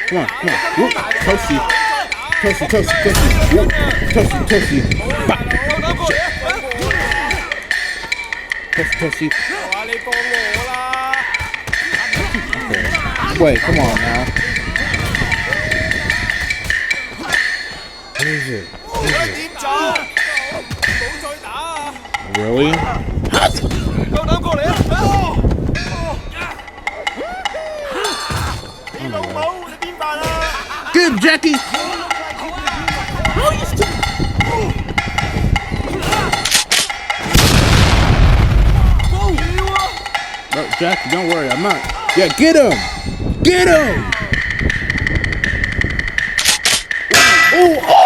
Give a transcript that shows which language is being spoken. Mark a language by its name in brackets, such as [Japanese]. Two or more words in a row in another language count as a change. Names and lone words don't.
[English] Whoop, toasty. Whoop, toasty. Bop. Toasty. Wait, come on now. is it? What is it? [Cantonese] 點走？冇再打啊！ [English] Really? [Cantonese] 夠膽過嚟啊！你老母，你邊辦啊？ [English] Get him, Jackie! No, Jackie, don't worry, I'm not. Yeah, get him! Get him! Oh!